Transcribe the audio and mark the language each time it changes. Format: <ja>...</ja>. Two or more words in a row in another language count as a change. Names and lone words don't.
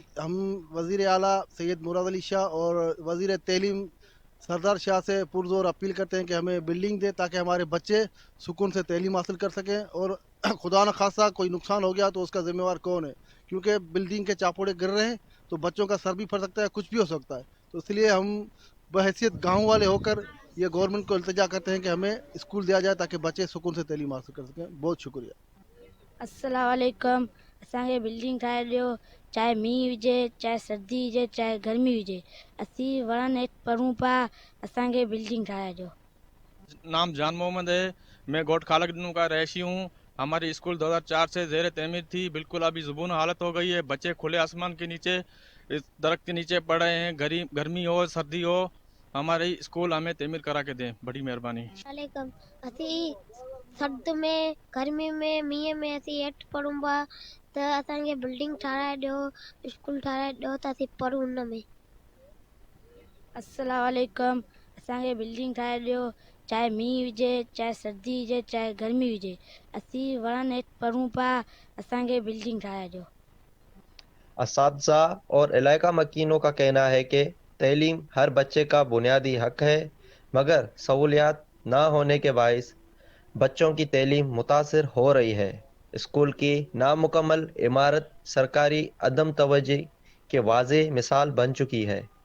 <ur>ہم وزیر اعلیٰ سید مراد علی شاہ اور وزیر تعلیم سردار شاہ سے پرزور اپیل کرتے ہیں کہ ہمیں بلڈنگ دے، تاکہ ہمارے بچے سکون سے تعلیم حاصل کر سکیں، اور خدا نہ خواستہ کوئی نقصان ہو گیا تو اس کا ذمہ دار کون ہے، کیونکہ بلڈنگ کے چاپوڑے گر رہے ہیں تو بچوں کا سر بھی پھٹ سکتا ہے، کچھ بھی ہو سکتا ہے. تو اس لیے ہم بحیثیت گاؤں والے ہو کر یہ گورنمنٹ کو التجا کرتے ہیں کہ ہمیں اسکول دیا جائے تاکہ بچے سکون سے تعلیم حاصل کر سکیں. بہت شکریہ.</ur> <ar>السلام علیکم.</ar> <sd>असांखे बिल्डिंग ठाहे ॾियो, चाहे मींहुं हुजे, चाहे सर्दी हुजे, चाहे गर्मी हुजे, असीं वणनि हेठि पढ़ूं पिया, असांखे बिल्डिंग ठाहे ॾियो।</sd> <ur>نام جان محمد ہے، میں گوٹھ خالق ڈنو کا رہائشی ہوں. ہماری اسکول 2004 سے زیر تعمیر تھی، بالکل ابھی زبوں حالت ہو گئی ہے. بچے کھلے آسمان کے نیچے اس درخت کے نیچے پڑھ رہے ہیں. گرمی ہو سردی ہو، ہماری اسکول ہمیں تعمیر کرا کے دیں، بڑی مہربانی.</ur> <sd>वालेकुम। असीं सर्द में, गर्मी में, मींहं में असीं हेठि पढ़ूं पिया, त असांखे बिल्डिंग ठाराए ॾियो, स्कूल ठाराए ॾियो त असीं पढ़ूं हुन में।</sd> <ar>السلام علیکم.</ar> <sd>असांखे बिल्डिंग ठाहे ॾियो, चाहे मींहुं हुजे, चाहे सर्दी हुजे, चाहे गर्मी हुजे, असीं वणनि हेठि पढ़ूं पिया, असांखे बिल्डिंग ठाहे ॾियो।</sd> <ur>اساتذہ اور علاقہ مکینوں کا کہنا ہے کہ تعلیم ہر بچے کا بنیادی حق ہے، مگر سہولیات نہ ہونے کے باعث بچوں کی تعلیم متاثر ہو رہی ہے. اسکول کی نامکمل عمارت سرکاری عدم توجہ کے واضح مثال بن چکی ہے.</ur>